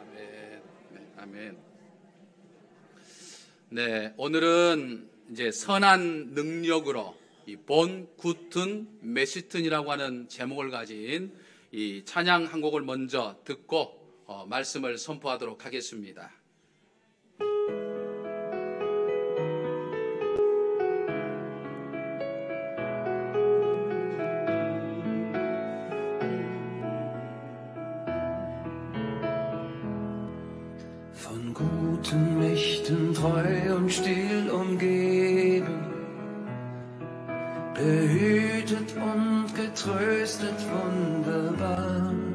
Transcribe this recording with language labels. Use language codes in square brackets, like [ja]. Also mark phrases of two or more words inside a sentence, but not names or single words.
[ko] 아멘. 네, 아멘. 네, 오늘은 이제 선한 능력으로 이 본 구튼 메시튼이라고 하는 제목을 가진 이 찬양 한 곡을 먼저 듣고 말씀을 선포하도록 하겠습니다. [de] Von guten Mächten treu und still umgeben, behütet und getröstet wunderbar.